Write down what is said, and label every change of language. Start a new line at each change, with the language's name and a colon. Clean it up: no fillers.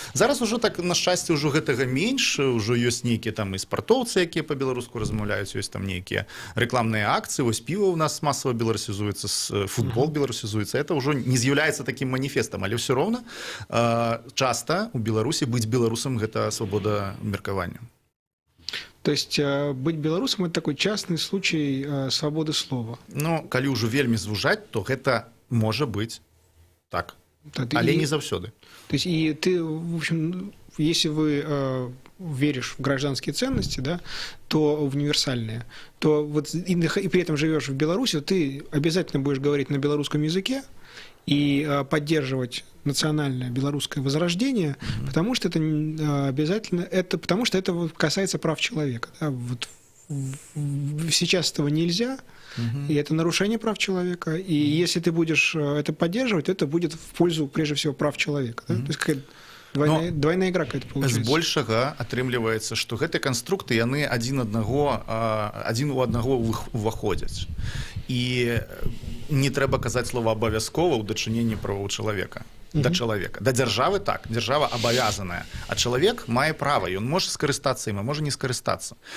Belarusian: Зараз ужо так, на шчасце, ўжо гэтага менш, ужо ёсць нейкія там і спартоўцы, якія па-беларуску размаўляюць, ёсць там нейкія рэкламныя акцыі, вось піва ў нас масава беларусізуецца, футбол беларусізуецца.
Russian: Это
Belarusian: ўжо не з'яўляецца такім маніфестам, але ўсё роўна часта у Беларусі быць беларусам гэта свабода меркавання.
Russian: То есть быть белорусом – это такой частный случай свободы слова.
Belarusian: Ну, калі ўжо вельмі звужаць, то гэта можа быць так, але не заўсёды.
Russian: То есть и ты, в общем, если вы веришь в гражданские ценности, да, то универсальные, то вот и при этом живешь в Беларуси, ты обязательно будешь говорить на белорусском языке и поддерживать национальное белорусское возрождение, потому что это обязательно, потому что это касается прав человека. Да? Вот сейчас этого нельзя, и это нарушение прав человека. И если ты будешь это поддерживать, то это будет в пользу, прежде всего, прав человека. Да? То есть какая-то двойная игра какая-то получается.
Belarusian: Збольшага атрымліваецца, што гэтыя канструкты, яны адзін у аднаго ўваходзяць. І не трэба казаць слова абавязкова ў дачыненні правоў чалавека. Да чалавека. Да дзяржавы так, дзяржава абавязаная, а чалавек мае права, ён можа скарыстацца ім, а можа не скарыстацца.